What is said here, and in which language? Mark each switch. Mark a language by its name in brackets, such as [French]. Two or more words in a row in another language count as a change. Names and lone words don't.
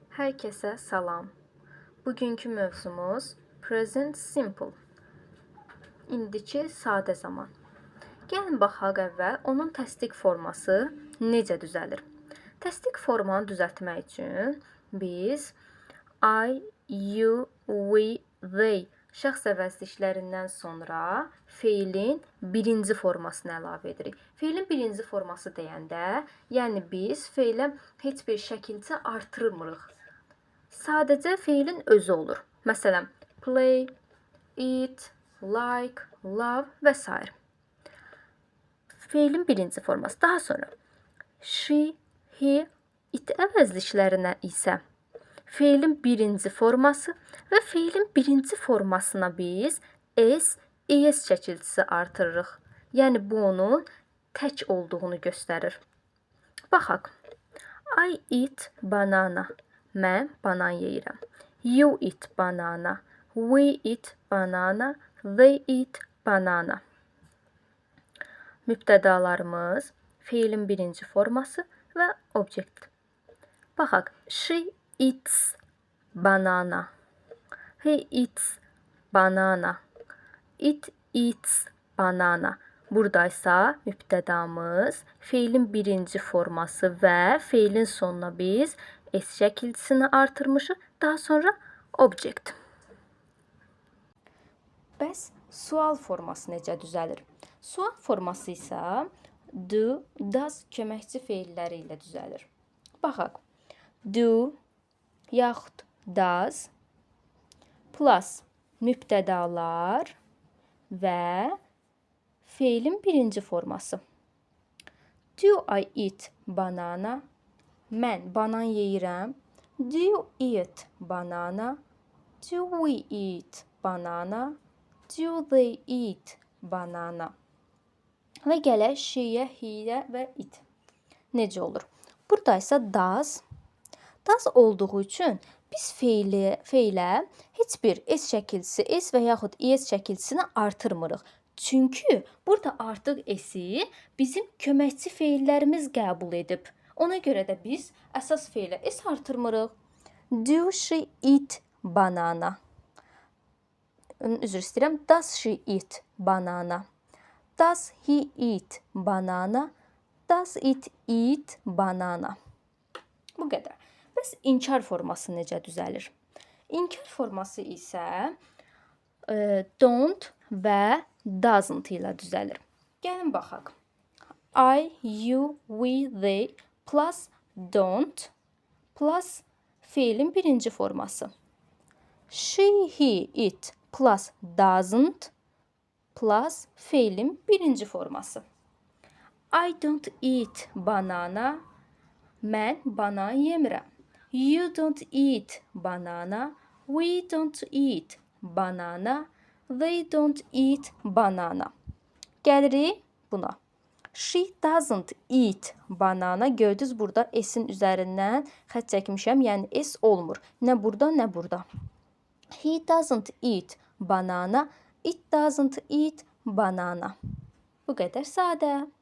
[Azerbaijani] Hər kəsə salam. Bugünkü mövzumuz [English] present simple. [Azerbaijani] İndiki sadə zaman. Gəlin baxaq əvvəl onun təsdiq forması necə düzəlir. Təsdiq formanı düzəltmək üçün biz [English] I, you, we, they [Azerbaijani] şəxs əvəzliklərindən sonra feilin birinci formasını əlavə edirik. Feilin birinci forması deyəndə, yəni biz feilə heç bir şəkildə artırmırıq. Sadəcə feilin özü olur. Məsələn, [English] play, eat, like, love [Azerbaijani] və s. Feilin birinci forması. Daha sonra [English] she, he, it [Azerbaijani] əvəzliklərinə isə feilin birinci forması və feilin birinci formasına biz s, es şəkilçisi artırırıq. Yəni bu onun tək olduğunu göstərir. Baxaq. [English] I eat banana. [Azerbaijani] Mən banan yeyirəm. [English] You eat banana. We eat banana. They eat banana. [Azerbaijani] Mübtədalarımız feilin birinci forması və obyekt. Baxaq. [English] She eats banana. He eats banana. It eats banana. [Azerbaijani] Buradaysa mübtədamız feilin birinci forması və feilin sonuna biz s şəkilçisini artırmışıq. Daha sonra obyekt. Bəs sual forması necə düzəlir? Sual forması isə [English] do, does [Azerbaijani] köməkçi feilləri ilə düzəlir. Baxaq. Do yaxud [English] does plus [Azerbaijani] mübtədalar və feilin birinci forması. [English] Do I eat banana? [Azerbaijani] Mən banan yeyirəm. [English] Do you eat banana? Do we eat banana? Do they eat banana? [Azerbaijani] Və gələk she-yə, he-yə və it. Necə olur? Burada isə does olduğu üçün biz feilə heç bir s şəkilçisi, s və yaxud es şəkilçisini artırmırıq. Çünki burada artıq s-i bizim köməkçi feillərimiz qəbul edib. Ona görə də biz əsas feilə s artırmırıq. [English] Do she eat banana? [Azerbaijani] Üzr istəyirəm. [English] Does she eat banana? Does he eat banana? Does it eat banana? [Azerbaijani] Bu qədər. Bəs inkar forması necə düzəlir? İnkar forması isə don't və doesn't ilə düzəlir. Gəlin baxaq. [English] I, you, we, they plus don't plus [Azerbaijani] feilin birinci forması. [English] She, he, it plus doesn't plus [Azerbaijani] feilin birinci forması. [English] I don't eat banana. [Azerbaijani] Mən banan yemirəm. [English] You don't eat banana. We don't eat banana. They don't eat banana. [Azerbaijani] Gəlirik buna. [English] She doesn't eat banana. [Azerbaijani] Gördünüz burada s-in üzərindən xətt çəkmişəm. Yəni s olmur. Nə burada, nə burada. [English] He doesn't eat banana. It doesn't eat banana. [Azerbaijani] Bu qədər sadə.